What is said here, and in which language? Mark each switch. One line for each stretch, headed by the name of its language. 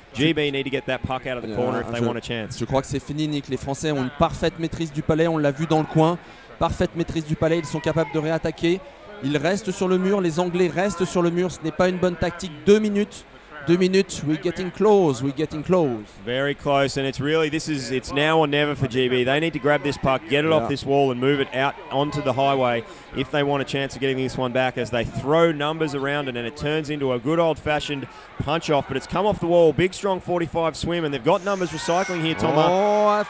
English: GB need to get that puck out of the corner if they want a chance.
French: Je crois que c'est fini, Nick. Les Français ont une parfaite maîtrise du palais. On l'a vu dans le coin. Parfaite maîtrise du palais. Ils sont capables de réattaquer. Ils restent sur le mur. Les Anglais restent sur le mur. Ce n'est pas une bonne tactique. 2 minutes.
English: 2 minutes, we're getting close, Very close, and it's now or never for GB. They need to grab this puck, get it off this wall and move it out onto the highway if they want a chance of getting this one back as they throw numbers around it, and it turns into a good old-fashioned punch-off, but it's come off the wall, big strong 45 swim, and they've got numbers recycling here, Thomas.